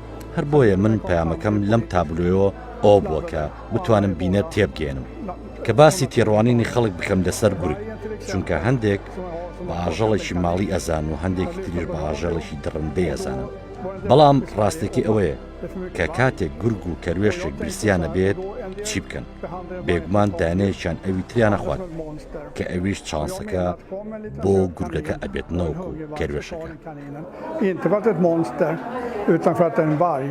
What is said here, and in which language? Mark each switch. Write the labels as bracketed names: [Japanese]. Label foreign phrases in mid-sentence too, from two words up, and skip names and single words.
[Central Kurdish] هەر بۆیە من پەیامەکەم لەم تابلۆیەوە ئەو بووە کە بتوانم بینەر تێبگێنم کە باسی تێڕوانینی خەڵک بکەم لەسەر گورگ، چونکە هەندێک بە ئاژەڵێکی ماڵی ئەزان و هەندێکی تریش بە ئاژەڵێکی دڕندەی ئەزانن. بەڵام ڕاستێکی ئەوەیە کە کاتێک گورگ و کەروێشێک برسیانە بێت چی بکەن؟ بێگومان دانەیەکیان ئەوی تریان نەخوات کە ئەویش چانسەکە بۆ گورگەکە ئەبێت نەوەکو کەروێشەکە. [Swedish] Inte för att det är ett monster utan för att det är en varg.